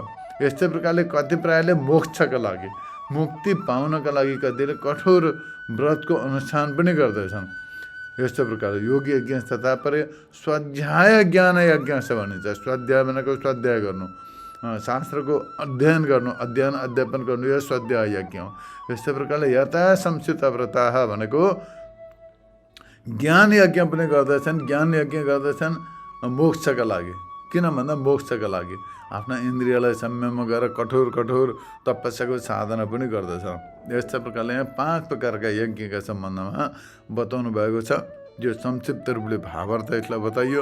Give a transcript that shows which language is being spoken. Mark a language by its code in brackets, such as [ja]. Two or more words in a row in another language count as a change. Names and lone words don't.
[ne] यस्तै प्रकारले कतिपयले मोक्षका लागि, मुक्ति पाउनका लागि कतिले कठोर व्रतको अनुष्ठान पनि गर्दछन्। यस्तो प्रकारले योग यज्ञ तथा परे स्वाध्याय ज्ञान यज्ञ भनिन्छ। स्वाध्याय भनेको स्वाध्याय गर्नु, शास्त्रको अध्ययन गर्नु, अध्यापन गर्नु, यो स्वाध्याय यज्ञ हो। यस्तै प्रकारले यथा संस्कृत व्रताः भनेको ज्ञान यज्ञ पनि गर्दछन्। ज्ञान यज्ञ गर्दछन् मोक्षका लागि। किन भन्दा मोक्षका लागि आफ्ना इन्द्रियलाई संयममा गरेर कठोर तपस्याको साधना पनि गर्दछ। यस्तै प्रकारले यहाँ 5 प्रकारका यज्ञका सम्बन्धमा बताउनु भएको छ, जो संक्षिप्त रूपले भावार्थ यसलाई बताइयो।